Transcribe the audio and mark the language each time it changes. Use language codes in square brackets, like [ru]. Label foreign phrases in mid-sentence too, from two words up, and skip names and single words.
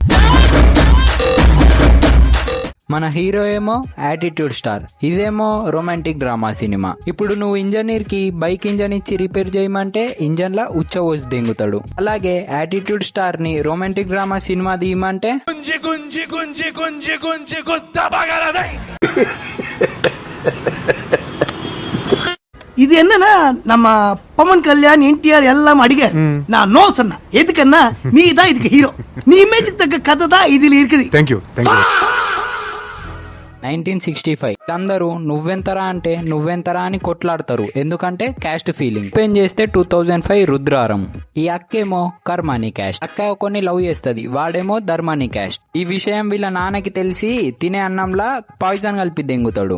[te] మన హీరో ఏమో యాటిట్యూడ్ స్టార్, ఇదేమో [en] romantic drama cinema. [te] ఇప్పుడు నువ్వు ఇంజనీర్ కి [en] bike engine [te] ఇచ్చి రిపేర్ చేయమంటే ఇంజన్ లా ఉచ్చవోసి దెంగుతాడు. అలాగే యాటిట్యూడ్ స్టార్ ని [en] romantic drama cinema [te] తీయమంటే [ta] இது என்னன்னா நம்ம பவன் கல்யாண் என்டிஆர் எல்லாம் அடிக்க நான் நோ சொன்ன எதுக்குன்னா நீ தான் இதுக்கு ஹீரோ, நீ இமேஜுக்கு தக்க கதை தான் இதுல இருக்குது. [en] thank you [te] 1965 అందరూ నువ్వెంతరా అంటే నువ్వెంతరా అని కొట్లాడతారు, ఎందుకంటే [en] caste feeling. [te] ఓపెన్ చేస్తే 2005 రుద్రారం. ఈ అక్కేమో కర్మాని క్యాస్ట్, అక్క కొన్ని లవ్ చేస్తుంది, వాడేమో ధర్మాని క్యాస్ట్. ఈ విషయం వీళ్ళ నాన్నకి తెలిసి తినే అన్నంలా పాయిజన్ కలిపి దెంగుతాడు.